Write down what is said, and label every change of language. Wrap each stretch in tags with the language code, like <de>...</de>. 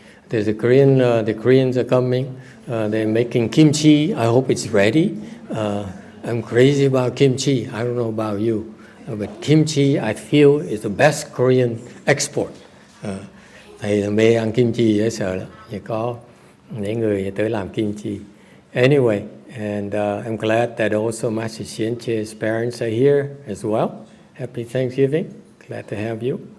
<en>There's the Koreans are coming. They're making kimchi. I hope it's ready. I'm crazy about kimchi. I don't know about you, but kimchi I feel is the best Korean export.</en> <vi>Thầy mê ăn kimchi dễ sợ lắm. Chỉ có những người tới làm kimchi.</vi> <en>Anyway, and I'm glad that also Master Xianche's parents are here as well. Happy Thanksgiving. Glad to have you.</en>